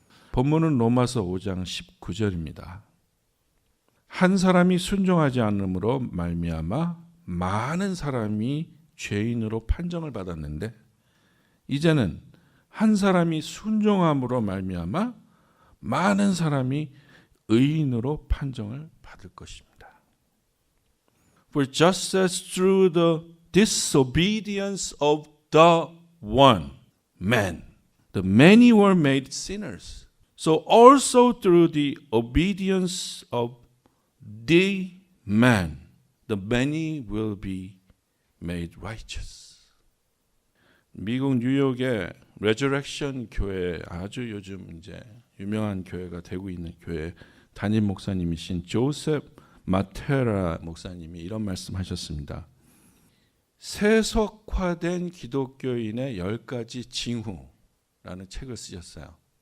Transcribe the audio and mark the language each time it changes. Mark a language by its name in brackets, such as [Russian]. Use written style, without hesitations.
[Korean] 본문은 로마서 5장 19절입니다. 한 사람이 순종하지 않음으로 말미암아 많은 사람이 죄인으로 판정을 받았는데 이제는 한 사람이 순종함으로 말미암아 많은 사람이 의인으로 판정을 받을 것입니다. [English] For just as through the disobedience of the one man, the many were made sinners, so also through the obedience of the man, the many will be made righteous. [Korean] 미국 뉴욕의 레저렉션 교회, 아주 요즘 이제 유명한 교회가 되고 있는 교회 담임 목사님이신 조셉 마테라 목사님이 이런 말씀하셨습니다. 세속화된 기독교인의 10가지 징후라는 책을 쓰셨어요.